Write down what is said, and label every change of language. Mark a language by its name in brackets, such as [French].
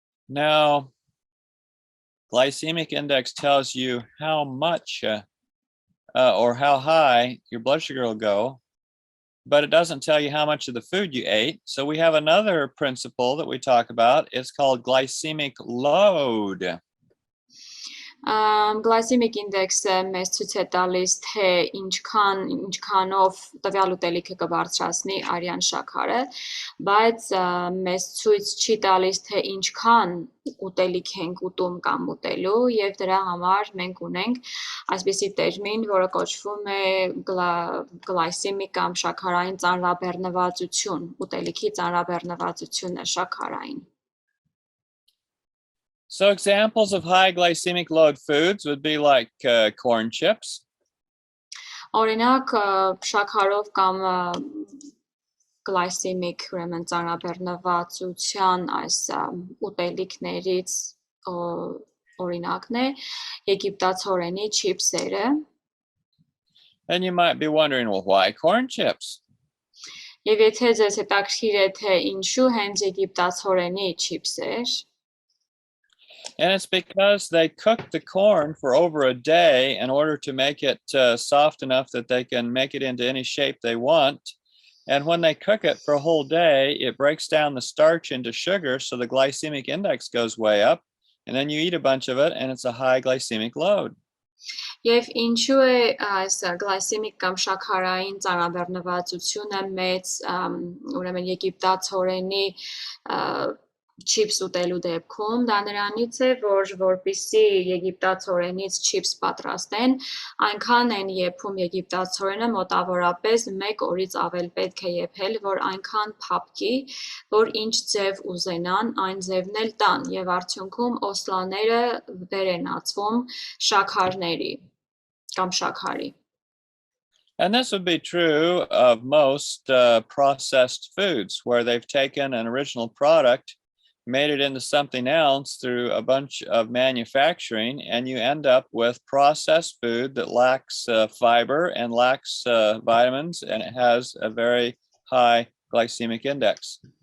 [English] Now, glycemic index tells you how much or how high your blood sugar will go, but it doesn't tell you how much of the food you ate. So we have another principle that we talk about. It's called glycemic load. [Armenian] Glycemic index-ը մեզ ցույց է տալիս, թե ինչքանով տվյալ ուտելիքը կբարձրացնի արյան շաքարը, բայց մեզ ցույց չի տալիս, թե ինչքան ուտելիք ենք ուտում կամ ուտելու, եւ դրա համար մենք ունենք այսպիսի տերմին, որը կոչվում է glycemic կամ շաքարային ծանրաբեռնվածություն, ուտելիքի ծանրաբեռնվածությունը շաքարային. [English] So examples of high glycemic load foods would be like corn chips. [Armenian] Օրինակ շաքարով կամ glycemic ուրեմն ծանրաբեռնվածության այս ուտելիքներից օրինակն է եգիպտացորենի չիփսերը. [English] And you might be wondering, well, why corn chips? [Armenian] Եվ եթե ձեզ հետաքրքիր է, թե ինչու հենց եգիպտացորենի չիփսեր, [English] and it's because they cook the corn for over a day in order to make it soft enough that they can make it into any shape they want. And when they cook it for a whole day, it breaks down the starch into sugar, so the glycemic index goes way up. And then you eat a bunch of it, and it's a high glycemic load. [Armenian] Եվ ինչու է այս glycemic կամ շաքարային ծանրաբեռնվածությունը մեծ ուրեմն եգիպտացորենի չիփս ուտելու դեպքում, դա նրանից է, որ որպեսզի եգիպտացորենից չիփս պատրաստեն, այնքան են եփում եգիպտացորենը մոտավորապես 1 օրից ավել պետք է եփել, որ այնքան փափկի, որ ինչ ձև ուզենան, այն ձևն էլ տան, եւ արդյունքում օսլաները վեր են ածվում շաքարների կամ շաքարի. [English] And this would be true of most processed foods, where they've taken an original product, made it into something else through a bunch of manufacturing, and you end up with processed food that lacks fiber and lacks vitamins, and it has a very high glycemic index.